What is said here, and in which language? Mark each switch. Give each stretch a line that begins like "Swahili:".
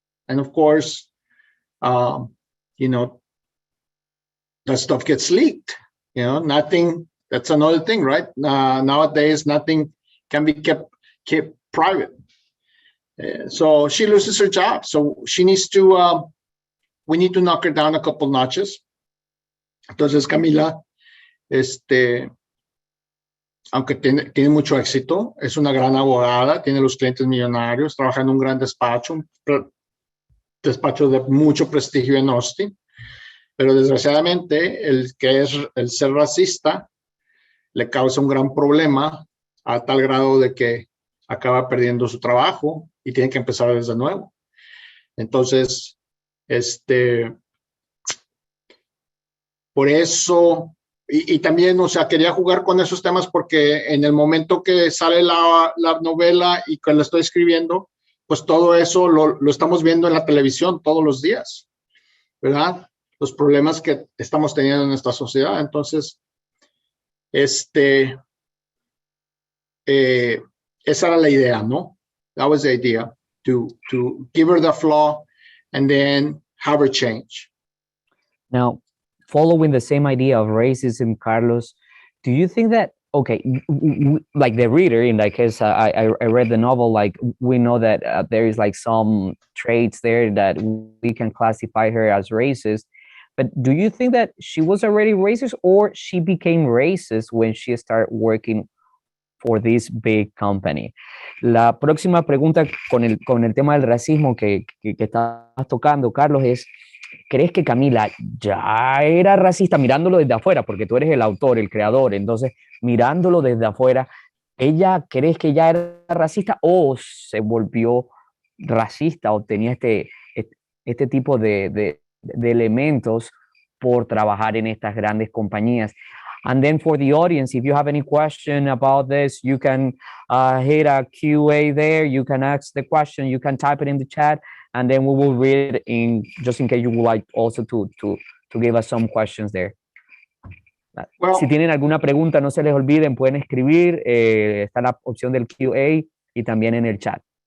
English: And of course, that stuff gets leaked. Nothing, that's another thing, right? Nowadays, nothing can be kept private. So she loses her job. So she needs to, we need to knock her down a couple notches.
Spanish: Entonces, Camila, aunque tiene mucho éxito, es una gran abogada, tiene los clientes millonarios, trabaja en un gran despacho, un despacho de mucho prestigio en Austin, pero desgraciadamente el ser racista le causa un gran problema a tal grado de que acaba perdiendo su trabajo y tiene que empezar desde nuevo. Entonces, por eso, y también, o sea, quería jugar con esos temas porque en el momento que sale la novela y que la estoy escribiendo, pues todo eso lo estamos viendo en la televisión todos los días, ¿verdad? Los problemas que estamos teniendo en nuestra sociedad. Entonces, esa era la idea, ¿no?
English: That was the idea, to give her the flaw and then have her change. Now, following the same idea of racism, Carlos, do you think that, okay, like the reader, in that case, I read the novel, like we know that there is like some traits there that we can classify her as racist, but do you think that she was already racist or she became racist when she started working for this big company?
Spanish: La próxima pregunta con el tema del racismo que estás tocando, Carlos, es, ¿crees que Camila ya era racista mirándolo desde afuera? Porque tú eres el autor, el creador, entonces mirándolo desde afuera, ¿ella crees que ya era racista o se volvió racista o tenía este tipo de elementos por trabajar en estas grandes compañías?
English: And then for the audience, if you have any question about this, you can hit a QA there. You can ask the question. You can type it in the chat, and then we will read it in just in case you would like also to give us some questions there.
Spanish: Well, si tienen alguna pregunta, no se les olviden, pueden escribir. Está la opción del QA y también en el chat.